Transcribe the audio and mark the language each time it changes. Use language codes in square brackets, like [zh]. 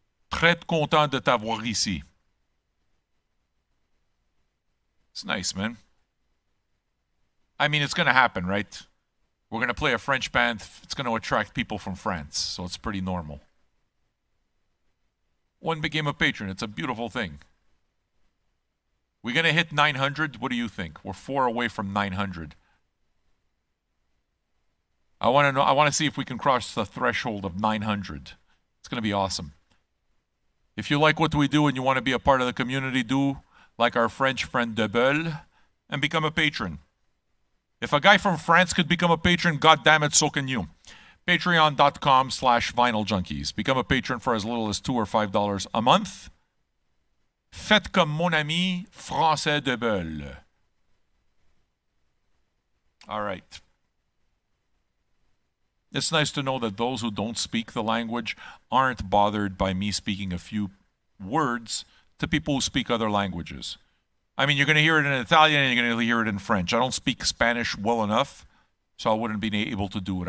[fr] Très content de t'avoir ici. [en] It's nice, man. I mean, it's going to happen, right? We're going to play a French band. It's going to attract people from France, so it's pretty normal. One became a patron. It's a beautiful thing. We're going to hit 900. What do you think? We're 4 away from 900. I want to know. I want to see if we can cross the threshold of 900. It's going to be awesome. If you like what we do and you want to be a part of the community, do like our French friend Debeul and become a patron. If a guy from France could become a patron, God damn it, so can you. Patreon.com/vinyljunkies. Become a patron for as little as $2 or $5 a month. [fr] Faites comme mon ami Français Debeul. [en] All right. It's nice to know that those who don't speak the language aren't bothered by me speaking a few words to people who speak other languages. I mean, you're going to hear it in Italian and you're going to hear it in French. I don't speak Spanish well enough, so I wouldn't be able to do it.